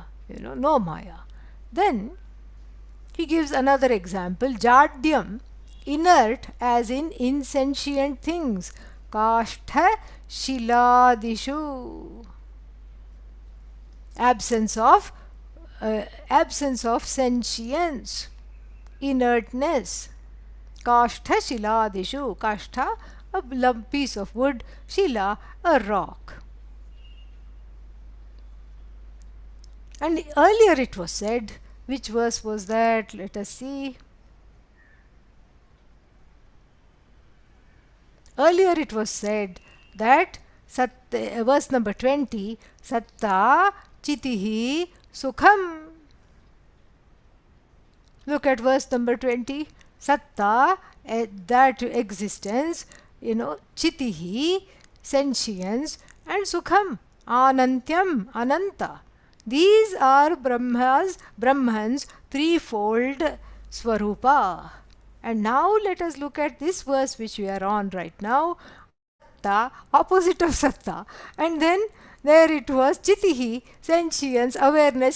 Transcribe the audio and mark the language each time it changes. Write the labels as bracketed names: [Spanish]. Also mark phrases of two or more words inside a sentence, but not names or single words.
[English] No Maya. Then he gives another example, Jadyam, inert as in insentient things, [Sanskrit] kashtha shiladishu, [English] absence of sentience, inertness. [Sanskrit] Kashtha shiladishu, [English] kashtha, a lump piece of wood, shila, a rock. And earlier it was said, which verse was that? Let us see. Earlier it was said that verse number 20, [Sanskrit] satta chitihi sukham. [English] Look at verse number 20. Satta, that existence, chitihi, sentience, and [Sanskrit] sukham, anantyam, ananta. [English] These are Brahman's threefold swarupa. And now let us look at this verse which we are on right now. Satta, opposite of satta. And then there it was chitihi, sentience, awareness.